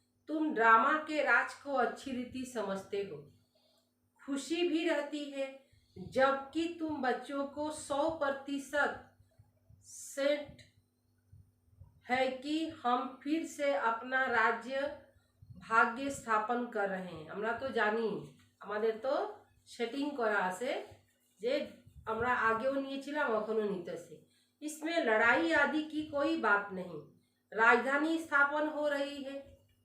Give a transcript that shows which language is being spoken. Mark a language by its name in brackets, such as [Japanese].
[Hindi] तुम ड्रामा के राज को अच्छी रीति समझते हो। खुशी भी रहती है जबकि तुम बच्चों को 100% सेट है कि हम फिर से अपना राज्य भाग्य स्थापन कर रहे हैं। [Bangla] আমরা তো জানি, আমাদের তো সেটিং করা আছে যে আমরা আগেও নিয়েছিলাম, এখনো নিতেছি। [Hindi] इसमें लड़ाई आदि की कोई बात नहीं। राजधानी स्थापन हो रही है।